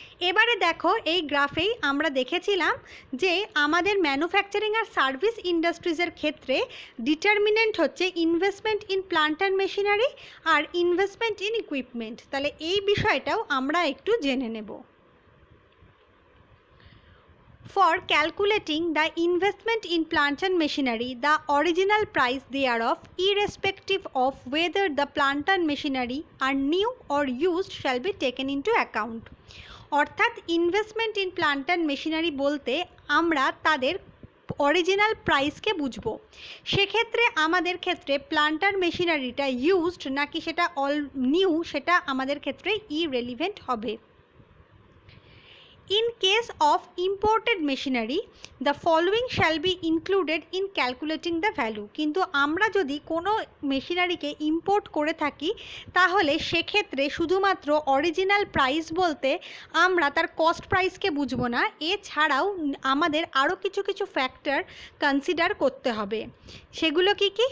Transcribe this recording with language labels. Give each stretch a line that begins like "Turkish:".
Bangla: এবারে দেখো এই গ্রাফেই আমরা দেখেছিলাম যে আমাদের ম্যানুফ্যাকচারিং আর সার্ভিস ইন্ডাস্ট্রিজের ক্ষেত্রে ডিটারমিনেন্ট হচ্ছে investment in plant and machinery আর investment in equipment. তাহলে এই বিষয়টাও আমরা একটু জেনে নেব।
English: For calculating the investment in plant and machinery, the original price thereof, irrespective of whether the plant and machinery are new or used, shall be taken into account.
Bangla: অর্থাৎ investment in plant and machinery বলতে আমরা তাদের original প্রাইসকে বুঝবো। সেক্ষেত্রে আমাদের ক্ষেত্রে plant and মেশিনারিটা used নাকি সেটা অল নিউ, সেটা আমাদের ক্ষেত্রে ইরেলিভেন্ট হবে।
English: In case of imported machinery, the following shall be included in calculating the value.
Bangla: কিন্তু আমরা যদি কোনো মেশিনারিকে ইম্পোর্ট করে থাকি তাহলে সেক্ষেত্রে শুধুমাত্র অরিজিনাল প্রাইস বলতে আমরা তার কস্ট প্রাইসকে বুঝবো না, এছাড়াও আমাদের আরও কিছু কিছু ফ্যাক্টর কনসিডার করতে হবে। সেগুলো কি কি?